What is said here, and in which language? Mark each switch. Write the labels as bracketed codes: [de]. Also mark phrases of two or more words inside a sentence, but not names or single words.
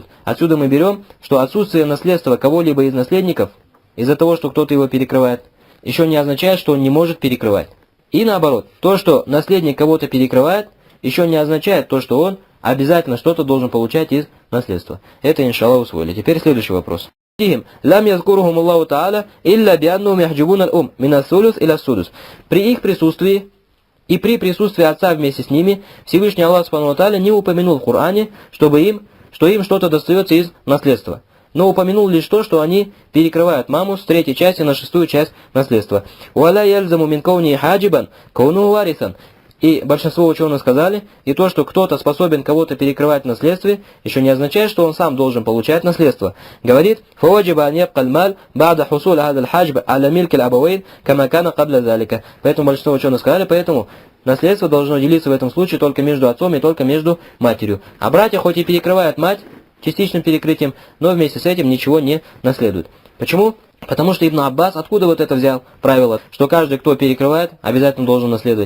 [ru] Отсюда мы берем, что отсутствие наследства кого-либо из наследников, из-за того, что кто-то его перекрывает, еще не означает, что он не может перекрывать. И наоборот, то, что наследник кого-то перекрывает, еще не означает то, что он обязательно что-то должен получать из наследства. Это, иншаллах, усвоили. Теперь следующий вопрос. [ar] «لم يذكرهم الله تعالى إلا بأنهم يحجبون الأم من الثلث إلى السدس». [ru] При их присутствии И при присутствии отца вместе с ними Всевышний Аллах [ar] سبحانه وتعالى [ru] не упомянул в Коране, что им что-то достается из наследства. Но упомянул лишь то, что они перекрывают маму с 3 части на 6 часть наследства. [ar] «ولا يلزم من كونه حاجبا كونه وارثا». [ru] И большинство ученых сказали, и то, что кто-то способен кого-то перекрывать в наследстве, еще не означает, что он сам должен получать наследство. Говорит, [ar] «فوجب أن يبقى المال بعد حصول هذا الحجب على ملك الأبوين كما كان قبل ذلك». [ru] Поэтому большинство ученых сказали, поэтому наследство должно делиться в этом случае только между отцом и только между матерью. А братья хоть и перекрывают мать частичным перекрытием, но вместе с этим ничего не наследуют. Почему? Потому что Ибн Аббас откуда вот это взял правило, что каждый, кто перекрывает, обязательно должен наследовать.